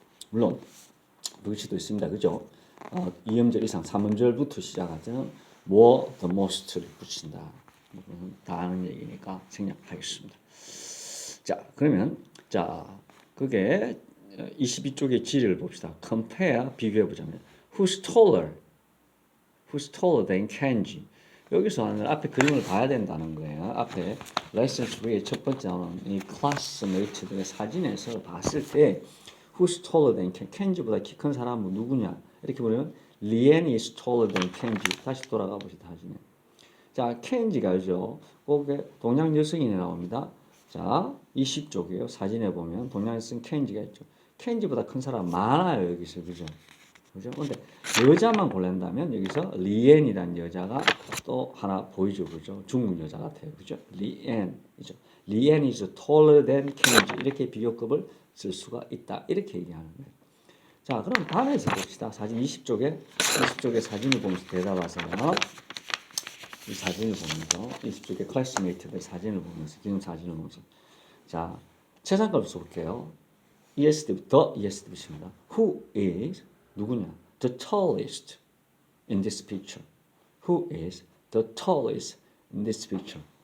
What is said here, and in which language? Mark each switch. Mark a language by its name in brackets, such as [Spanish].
[Korean] 물론 붙이도 있습니다. 그죠? 2음절 이상 3음절부터 시작하자면 [English] more, the most [Korean] 를 붙인다. 다 아는 얘기니까 생략하겠습니다. 자, 그러면 그게 22쪽의 지를 봅시다. [English] compare, [Korean] 비교해 보자면 [English] who's taller than Kenji. [Korean] 여기서는 앞에 그림을 봐야 된다는 거예요. 앞에 레슨 3의 첫 번째 나오는 이 클래스메이트들의 사진에서 봤을 때 [English] who's taller than Kenji [Korean] 보다 키 큰 사람은 누구냐? [English] 이렇게 보면 리엔 is taller than Kenji. [Korean] 다시 돌아가 보시다 사진에. 자, 켄지가죠. 거기에 동양 여성이 나옵니다. 자, 20쪽이에요. 사진에 보면 동양 여성 켄지가 있죠. 켄지보다 큰 사람 많아요, 여기서. 그죠? 그죠? 근데 여자만 고른다면 여기서 리엔이라는 여자가 또 하나 보이죠. 그죠? 중국 여자 같아요. 그죠? 리엔이죠. [English] 리엔 is taller than 켄지. [Korean] 이렇게 비교급을 쓸 수가 있다. 이렇게 얘기하는 거예요. 자, 그럼 다음에서 봅시다. 사진 20쪽에 사진을 보면서 대답하세요. 이 사진을 보면서 20쪽에 클래스메이트들 사진을 보면서 기존 사진을 보면서 자, 최상급을 써볼게요. ESD부터 ESD 붙입니다. [English] Who is [Korean] 누구냐? [English] The tallest in this picture. Who is the tallest in this picture?